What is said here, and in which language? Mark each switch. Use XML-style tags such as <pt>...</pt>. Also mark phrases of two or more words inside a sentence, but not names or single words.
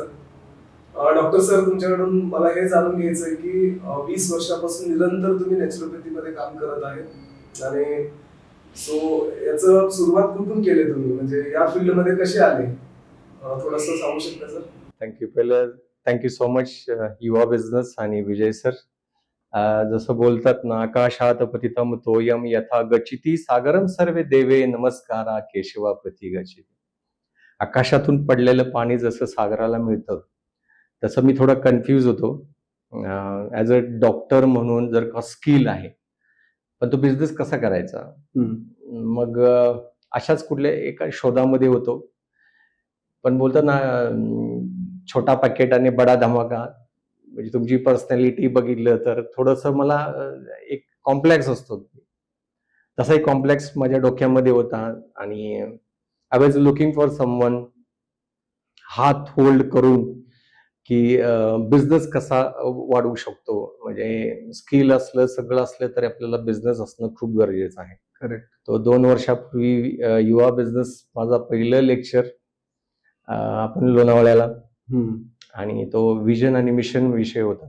<mr>डॉक्टर सर, तुमच्याकडून मला हे जाणून घ्यायचं आहे की 20 वर्षापासून निरंतर तुम्ही नॅचरोपॅथी मध्ये काम करत आहे आणि सो याचं सुरुवात कुठून केली तुम्ही, म्हणजे या फील्ड मध्ये कसे आले, थोडंसं सांगू शकता सर?</mr> <en>thank you so much</en> <mr>युवा बिझनेस आणि विजय सर. जसं बोलतात ना,</mr> <sa>आकाशात पतितम तोयम यथा गच्छति सागरम सर्वे देवे नमस्कारा केशवा प्रति गच्छति.</sa> <mr>आकाशातून पडलेलं पाणी जसं सागराला मिळतं तसं मी थोडा कन्फ्यूज होतो.</mr> <en>as a doctor</en> <mr>म्हणून जर का स्किल आहे, पण तो बिझनेस कसा करायचा. मग अशाच कुठल्या एका शोधामध्ये होतो. पण बोलतो ना,</mr> <hi>छोटा पॅकेट</hi> <mr>आणि</mr> <hi>बडा धमाका.</hi> <mr>म्हणजे तुमची पर्सनॅलिटी बघितलं तर थोडंसं मला एक कॉम्प्लेक्स असतो, तसा एक कॉम्प्लेक्स माझ्या डोक्यामध्ये होता आणि</mr> <en>I was looking for someone</en> <mr>हात होल्ड करून की बिझनेस कसा वाढवू शकतो. म्हणजे स्किल असलं, सगळं असलं तरी आपल्याला बिझनेस असणं खूप गरजेचं आहे. करेक्ट. तो 2 वर्षापूर्वी युवा बिझनेस माझा पहिलं लेक्चर आपण लोणावळ्याला, आणि तो विजन आणि मिशन विषय होता.</mr>